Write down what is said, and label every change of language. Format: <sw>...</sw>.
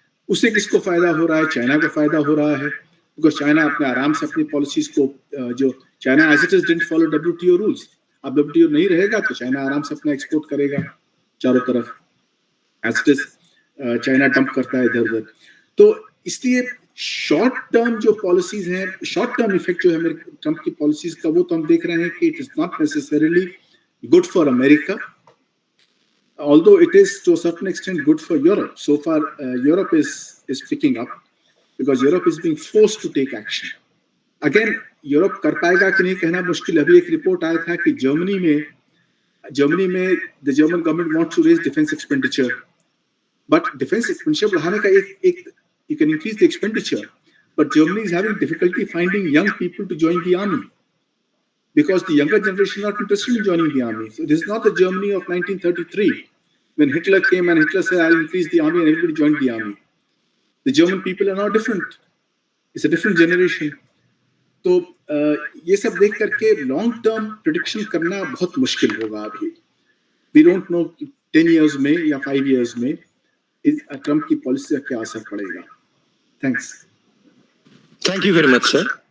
<hi>उससे किसको फायदा हो रहा है? चाइना को फायदा हो रहा है, बिकॉज चाइना अपने आराम से अपनी पॉलिसीज को, जो China</hi> <en>as it is didn't follow WTO rules,</en> <hi>अब WTO नहीं रहेगा तो चाइना आराम से अपना एक्सपोर्ट करेगा चारों तरफ, as it is China dump करता है इधर उधर। तो इसलिए शॉर्ट टर्म जो पॉलिसीज हैं, शॉर्ट टर्म इफेक्ट जो है मेरे ट्रम्प की पॉलिसीज का, वो तो हम देख रहे हैं कि</hi> <en>It is not necessarily good for America, although it is to a certain extent good for Europe. So far Europe is picking up because Europe is being forced to take action.</en> <hi>Again, Europe कर पाएगा कि नहीं कहना मुश्किल। अभी एक report आया था कि जर्मनी में</hi> <en>the German government wants to raise defence expenditure, but</en> <hi>defence expenditure बढ़ाने का एक</hi> <en>you can increase the expenditure, but Germany is having difficulty finding young people to join the army because the younger generation is not interested in joining the army. So this is not the Germany of 1933 when Hitler came and Hitler said I'll increase the army and everybody joined the army. The German people are now different. It's a different generation.</en> <hi>तो ये सब देख करके long term prediction करना बहुत मुश्किल होगा अभी।</hi> <en>we don't know</en> <hi>10 इयर्स में या 5 इयर्स में इस ट्रम्प की पॉलिसी का क्या असर पड़ेगा।</hi> <en>Thanks. Thank you very much sir.</en>